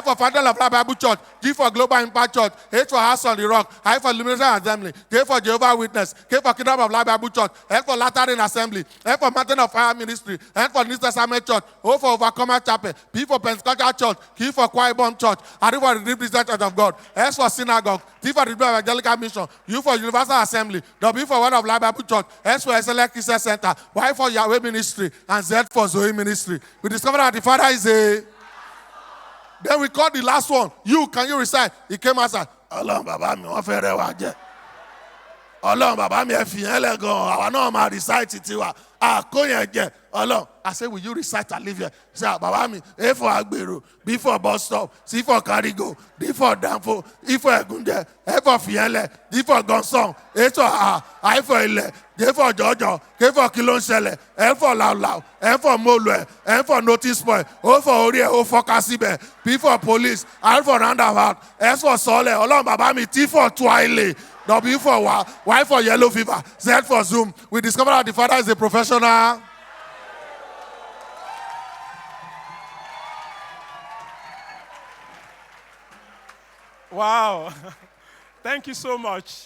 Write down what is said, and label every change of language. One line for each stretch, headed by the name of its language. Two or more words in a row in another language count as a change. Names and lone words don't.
English: for Fountain of Life Bible Church, G for Global Impact Church, H for House on the Rock, I for Illumination Assembly, J for Jehovah Witness, K for Kingdom of Life Bible Church, F for Lateran Assembly, F for Mountain of Fire Ministry, N for New Testament Church, O for Overcomer Chapel, P for Pentecostal Church, Q for Quiet Church, R for Redeemed Church of God, S for Synagogue, T for Redeemed Evangelical Mission, U for Universal Assembly, W for Word of Life Bible Church, S for Excellent Christian Center, Y for Yahweh Ministry, and Z for Zoe Ministry. We discovered that the father is a... Then we called the last one. Can you recite? He came outside.
Yoruba: Ọlọ́run bàbá mi ẹ fi yẹn lẹ̀ gan-an, àwa náà máa recite tiwa. Kó yẹn jẹ, Ọlọ́run.
English: I said, will you recite and leave here? He said,
Yoruba: bàbá mi,
English: A for Agbero, B for bus stop, C for Carigo, D for Danfo, E for Egunde, F for Fiele, D for Gonsong, H for I for Ile, J for Jojo, K for Kilonshele, L for Lau, M for Molue, N for Notice Point, O for Orie, O for Kasibe, P for Police, R for Roundabout, S for Sole,
Yoruba: Ọlọ́run bàbá mi,
English: T for Twile, W for Y for Yellow Fever, Z for Zoom. We discovered that the father is a professional. Wow. Thank you so much.